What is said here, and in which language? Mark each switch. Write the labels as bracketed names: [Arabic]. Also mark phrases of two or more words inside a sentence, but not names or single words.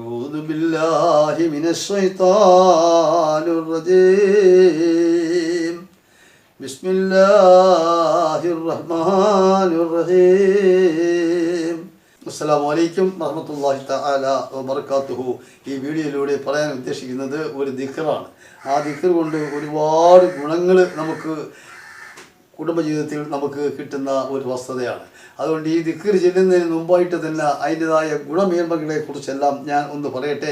[Arabic] أعوذ بالله من الشيطان الرجيم بسم الله الرحمن الرحيم السلام عليكم ورحمة الله تعالى وبركاته. [Malayalam] ഈ വീഡിയോയിലൂടെ പറയാൻ ഉദ്ദേശിക്കുന്നത് ഒരു ദിക്റാണ്. ആ ദിക്ർ കൊണ്ട് ഒരുപാട് ഗുണങ്ങൾ നമുക്ക് കുടുംബജീവിതത്തിൽ നമുക്ക് കിട്ടുന്ന ഒരു വസ്തുതയാണ്. അതുകൊണ്ട് ഈ ദിക്ർ ചെല്ലുന്നതിന് മുമ്പായിട്ട് തന്നെ അതിൻ്റെതായ ഗുണമേന്മകളെ കുറിച്ചെല്ലാം ഞാൻ ഒന്ന് പറയട്ടെ.